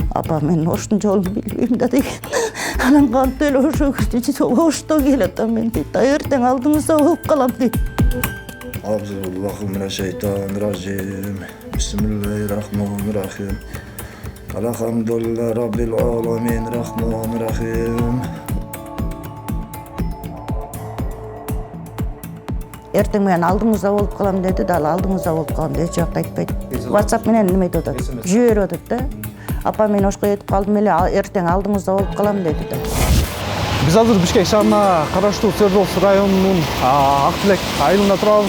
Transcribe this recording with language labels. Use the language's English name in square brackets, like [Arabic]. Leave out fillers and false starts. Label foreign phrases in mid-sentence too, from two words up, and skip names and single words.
[Kyrgyz] Апа, мен оштун жолун билбейм да деген. Анан кантип эле ошо ошто келатам мен дейт. Эртең алдыңызда болуп калам дейт. [Arabic] بسم الله الرحمن الرحيم. بسم الله الرحمن الرحيم. الحمد لله رب العالمين. الرحمن الرحيم. [Kyrgyz] Эртең менен алдыңызда болуп калам деди да, ал алдыңызда болуп калган эч жакта айтпайт. WhatsApp менен неметип атат, жиберип атат да. Апа, мен ошко жетип калдым эле, эртең алдыңызда болуп калам деди да. Биз азыр Бишкек шаарына караштуу Свердловск районунун Актилек айылында турабыз.